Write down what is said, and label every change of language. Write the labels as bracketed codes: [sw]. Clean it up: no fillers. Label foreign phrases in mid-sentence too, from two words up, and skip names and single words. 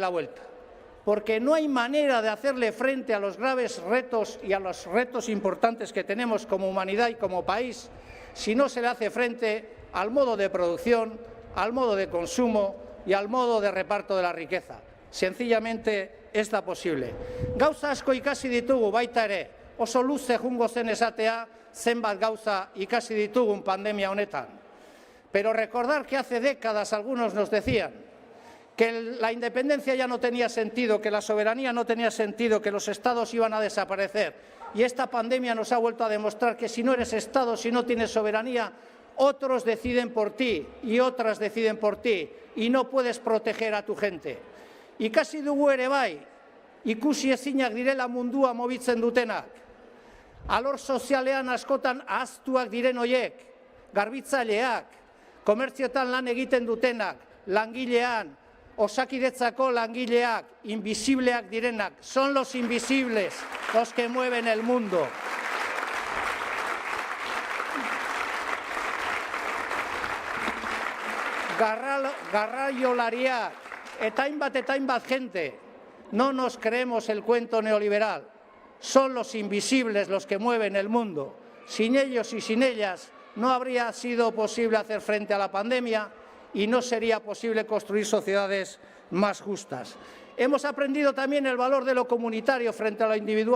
[es] la vuelta, porque no hay manera de hacerle frente a los graves retos y a los retos importantes que tenemos como humanidad y como país si no se le hace frente al modo de producción, al modo de consumo y al modo de reparto de la riqueza. [eu] Sencillamente ez da posible. Gauza asko ikasi ditugu baita ere, oso luze jungo zen esatea zenbat gauza ikasi ditugun pandemia honetan. [es] Pero recordar que hace décadas algunos nos decían que la independencia ya no tenía sentido, que la soberanía no tenía sentido, que los estados iban a desaparecer. Y esta pandemia nos ha vuelto a demostrar que si no eres estado, si no tienes soberanía, otros deciden por ti y otras deciden por ti y no puedes proteger a tu gente. [eu] Ikasi dugu ere bai, ikusi ezinak direla mundua mobitzen dutenak. Alor sozialean askotan ahaztuak diren hoiek, garbitzaileak, komertzioetan lan egiten dutenak, langilean, osakidetzako langileak, invisibleak direnak, [es] son los invisibles los que mueven el mundo. [eu] Garraiolariak, eta hainbat [es] gente, no nos creemos el cuento neoliberal. Son los invisibles los que mueven el mundo. Sin ellos y sin ellas no habría sido posible hacer frente a la pandemia y no sería posible construir sociedades más justas. Hemos aprendido también el valor de lo comunitario frente a lo individual.